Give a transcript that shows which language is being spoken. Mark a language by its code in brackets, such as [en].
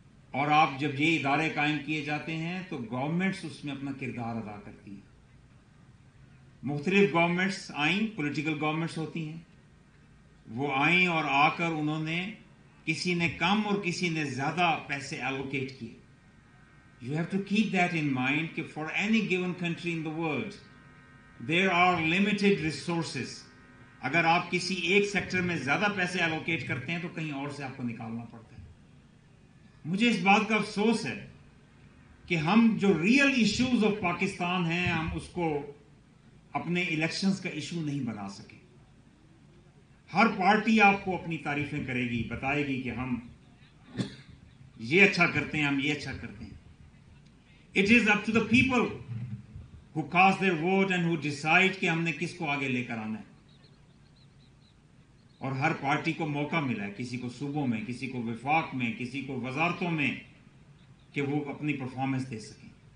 [ur] اور آپ جب یہ ادارے قائم کیے جاتے ہیں تو گورنمنٹس اس میں اپنا کردار ادا کرتی ہیں. مختلف گورنمنٹس آئیں، پولیٹیکل گورنمنٹس ہوتی ہیں، وہ آئیں اور آ کر انہوں نے کسی نے کم اور کسی نے زیادہ پیسے ایلوکیٹ کیے. [en] You have to keep that in mind [ur] کہ [en] for any given country in the world there are limited resources. [ur] اگر آپ کسی ایک سیکٹر میں زیادہ پیسے ایلوکیٹ کرتے ہیں تو کہیں اور سے آپ کو نکالنا پڑتا ہے. مجھے اس بات کا افسوس ہے کہ ہم جو [en] real issues of Pakistan [ur] ہیں ہم اس کو اپنے الیکشنز کا ایشو نہیں بنا سکے. ہر پارٹی آپ کو اپنی تعریفیں کرے گی، بتائے گی کہ ہم یہ اچھا کرتے ہیں، ہم یہ اچھا کرتے ہیں. [en] It is up to the people who cast their vote and who decide [ur] کہ ہم نے کس کو آگے لے کر آنا ہے. اور ہر پارٹی کو موقع ملا ہے، کسی کو صوبوں میں، کسی کو وفاق میں، کسی کو وزارتوں میں، کہ وہ اپنی پرفارمنس دے سکیں.